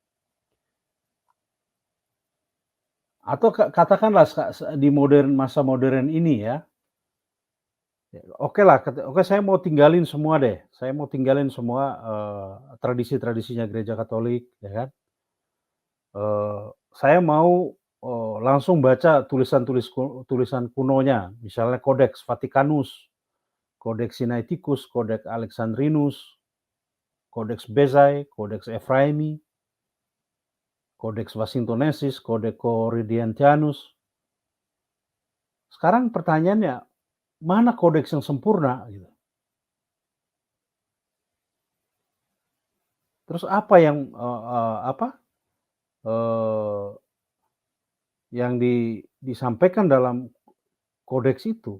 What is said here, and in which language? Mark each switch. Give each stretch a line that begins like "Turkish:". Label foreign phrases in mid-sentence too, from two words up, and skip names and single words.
Indonesian: Atau katakanlah di masa modern ini ya, oke saya mau tinggalin semua deh, saya mau tinggalin semua, tradisi-tradisinya gereja Katolik ya kan, saya mau, langsung baca tulisan kunonya, misalnya Codex Vaticanus, Codex Sinaiticus, Codex Alexandrinus, Codex Bezae, Codex Ephraemi, Codex Washingtonensis, Codex Corinthianus. Sekarang pertanyaannya, mana kodeks yang sempurna gitu? Terus apa yang, eee, yang disampaikan dalam kodeks itu?